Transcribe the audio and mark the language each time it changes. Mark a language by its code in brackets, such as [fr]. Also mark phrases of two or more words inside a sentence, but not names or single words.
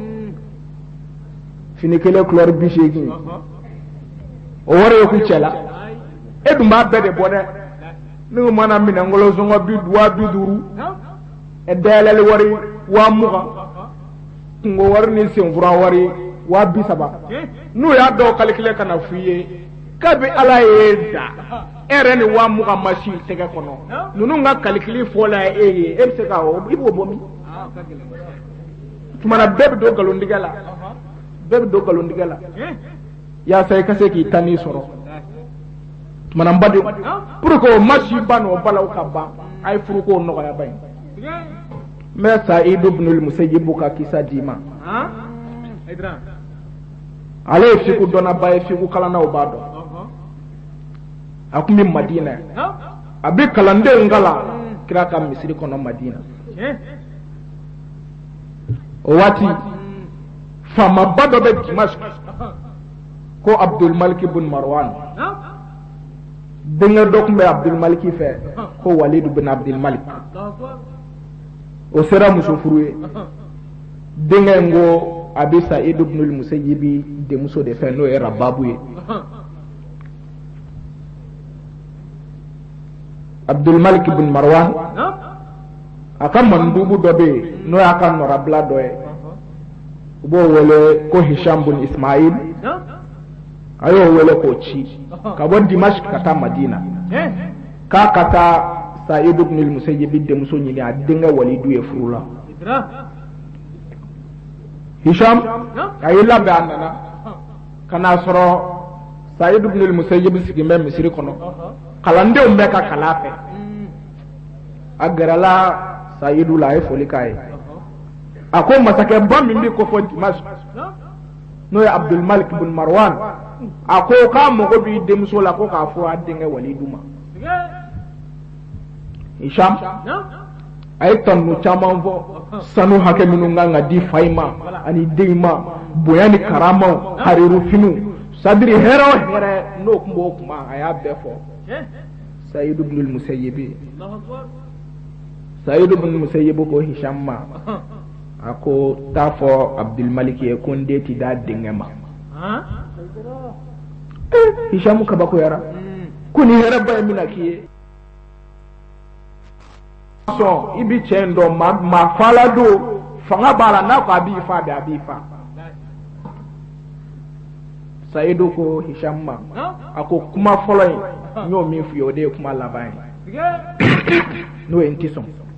[bm] fini kelen couleur 80 o wari ye ku cɛ la e dun b'a bɛɛ de bɔ dɛ n'u mana minɛnkolo sɔngɔ 50 dayɛlɛli wari 20,000 kungo wari ni senfura wari 30,000 n'u y'a dɔw calculer ka na f'i ye kabi ala ye da e yɛrɛ ni 20,000 ma si tɛgɛ kɔnɔ ninnu ka calcul fɔla e ye e bɛ se ka i b'o bɔ min tumana bɛɛ bɛ don nkalontigɛ la bɛɛ bɛ don nkalontigɛ la yaasa i ka se k'i ta n'i sɔrɔ tumana n badenw [fr] pour que [bm] o ma si ba n'o balaw ka ban a ye furuko nɔgɔya ba in n bɛ Saïd ibn al-Musayyib ka kisa d'i ma ale ye fiqhu dɔnnaba ye fiqhu kalannaw b'a dɔn a tun bɛ Madina a bɛ kalandenw kalan kira ka misiri kɔnɔ Madina o waati faamaba dɔ bɛ Dimashq ko Abdul Malik ibn Marwan denkɛ dɔ tun bɛ Abdul Malik fɛ ko Walid ibn Abdul Malik o sera muso furu ye denkɛ in ko a bɛ Saïd ibn al-Musayyib denmuso de fɛ n'o ye Rababu ye Abdul Malik ibn Marwan a ka mandubu dɔ bɛ yen n'o y'a ka nɔrabila dɔ ye u b'o wele ko Hisham ibn Ismail a y'o wele k'o ci ka bɔ Dimashq ka taa Madina k'a ka taa Saïd ibn al-Musayyib denmuso ɲini a denkɛ Walidu ye furu la Hisham a y'i labɛn a nana ka n'a sɔrɔ Saïd ibn al-Musayyib sigilen bɛ misiri kɔnɔ kalandenw bɛ ka kalan fɛ a gɛrɛla Saïdu la a ye foli k'a ye a ko masakɛba min bɛ kɔfɛ Dimashq n'o ye Abdul Malik ibn Marwan a ko k'a mago b'i denmuso la ko k'a fɔ a denkɛ Walidu ma Hisham a ye tanu caman fɔ sanu hakɛ minnu kan ka di fa in ma ani den ma bonya ni karamaw harirufiniw sadiri hɛrɛ o hɛrɛ n'o tun b'o kuma a y'a bɛɛ fɔ Saïd ibn al-Musayyib Saïd ibn al-Musayyib ko Hisham ma a ko taa fɔ Abdul Malik ye ko n den ti d'a denkɛ ma Hisham kabakoyara ko ni hɛrɛ ba ye min na k'i ye sɔn i bi cɛ in dɔn maa fala don fanga b'a la n'a ko a b'i fa a b'i fa Saïdu ko Hisham ma a ko kuma fɔlɔ in n y'o min f'i ye o de ye kuma laban ye n'o ye n ti sɔn